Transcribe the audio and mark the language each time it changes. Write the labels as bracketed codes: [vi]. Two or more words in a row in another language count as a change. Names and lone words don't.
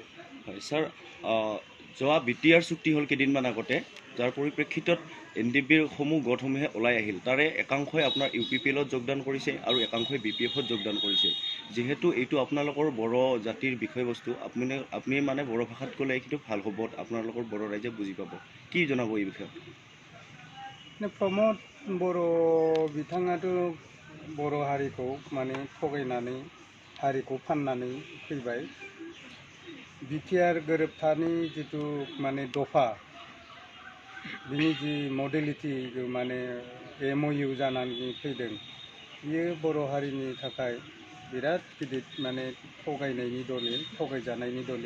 [as] হয় ছাৰ, যোৱা BTR চুক্তি হ'ল কেইদিনমান আগতে, যাৰ পৰিপ্ৰেক্ষিতত NDBৰ সমূহ গোটসমূহে ওলাই আহিল। তাৰে একাংশই আপোনাৰ UPPLত যোগদান কৰিছে আৰু একাংশই BPF-ত যোগদান কৰিছে। যিহেতু এইটো আপোনালোকৰ বড়ো জাতিৰ বিষয়বস্তু, আপুনি বড়ো ভাষাত ক'লে এইটো ভাল হ'ব, আপোনালোকৰ বড়ো ৰাইজে বুজি পাব। কি জনাব এই বিষয়ে? [brx] प्रमोद बर' बिथाङाथ' बर' हारिखौ थगायनानै हारिखौ फाननानै फैबाय। BTR गोरोबथानि जिथु दफा, बिनि जि मडेलिटि MOU जानानै फैदों, बियो बर' हारिनि थाखाय बिराद गिदिर थगायनायनि दलिल, थगायजानायनि दलिल।